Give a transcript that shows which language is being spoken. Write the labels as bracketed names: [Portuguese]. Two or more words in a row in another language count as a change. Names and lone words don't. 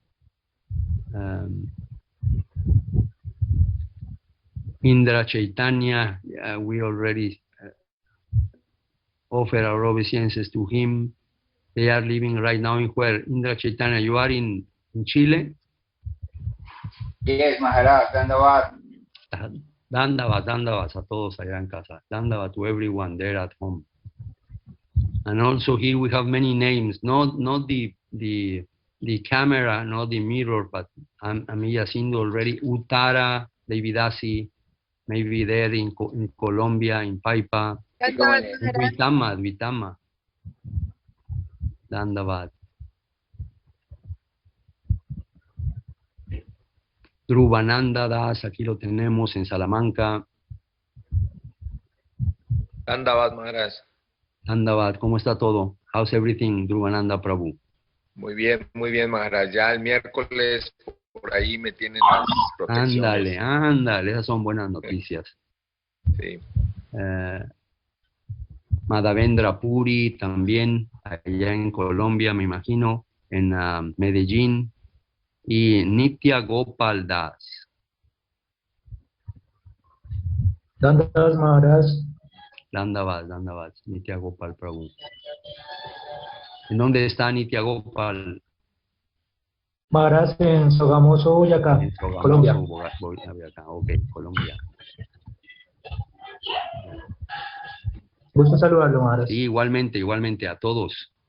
[English] Indra Chaitanya, we already offer our obeisances to him. They are living right now in where? Indra Chaitanya, you are in Chile? Yes, Maharaj, Dandavat. [Spanish] Dandavat a todos allá en casa. [English] Dandavat to everyone there at home. And also here we have many names, not the camera, not the mirror, but Amiya Sindhu already, Uttara, Devidasi, maybe there in Colombia, in Paipa, Duitama, Dandavat. [Spanish] Dhruvananda Das, aquí lo tenemos en Salamanca. Dandavat Maharaj. Dandavat, ¿cómo está todo? [English] How's everything, Dhruvananda Prabhu? [Spanish] Muy bien, Maharaj. Ya el miércoles por ahí me tienen las protecciones. Ándale, esas son buenas noticias. Sí. Madhavendra Puri también, allá en Colombia, me imagino, en Medellín. Y Nitya Gopal Das. Dandavat Maharaj. Dandavat, Nitya Gopal Prabhu. ¿En dónde está Nitya Gopal? Maharaj en Sogamoso, Boyacá, Colombia. Boyacá, ok, Colombia. Gusto saludarlo, Maharaj. Sí, igualmente a todos.